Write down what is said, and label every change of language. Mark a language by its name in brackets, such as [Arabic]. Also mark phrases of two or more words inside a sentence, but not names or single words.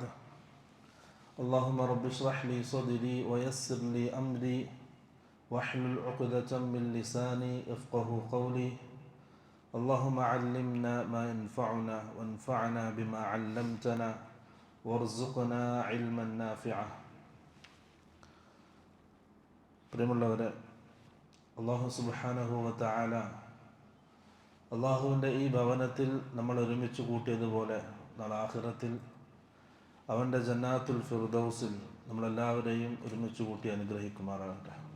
[Arabic] اللهم رب اشرح لي صدري ويسر لي أمري واحلل عقدة من لساني يفقه قولي. اللهم علمنا ما ينفعنا وانفعنا بما علمتنا وارزقنا علما نافعا. [Malayalam] പ്രിയമുള്ളവരെ, [Arabic] الله سبحانه وتعالى [Malayalam] അള്ളാഹുവിൻ്റെ ഈ ഭവനത്തിൽ നമ്മൾ ഒരുമിച്ച് കൂട്ടിയതുപോലെ നാളെ ആഖിറത്തിൽ അവൻ്റെ ജന്നാത്തുൽ ഫിർദൗസിൽ നമ്മളെല്ലാവരെയും ഒരുമിച്ച് കൂട്ടി അനുഗ്രഹിക്കുമാറാകട്ടെ.